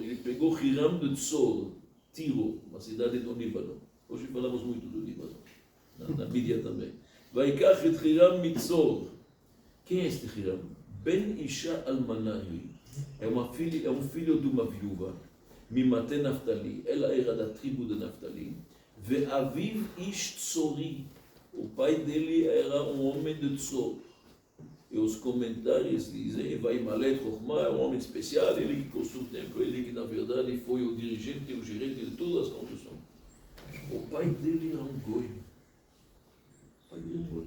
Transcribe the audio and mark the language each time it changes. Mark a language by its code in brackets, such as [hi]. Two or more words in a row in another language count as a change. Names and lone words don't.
[pt] Ele pegou Hiram de Tzor, Tiro, uma cidade do Líbano. Hoje falamos muito do Líbano, na mídia também. [he] ויקח חירם מצור. [pt] Quem é este Hiram? [he] בן אשה אלמנה הוא. [pt] É um filho de uma viúva, [he] ממטה נפתלי, [pt] ela era da tribo de Naftali, [he] ואביו איש צורי, [pt] o pai dele era um homem de Tzor. E os comentários dizem, vai [he] מלא חכמה, [pt] é um homem especial, ele que construiu o templo, ele que na verdade foi o dirigente, o gerente de todas as construções. O pai dele era um goi. O pai dele era um goi.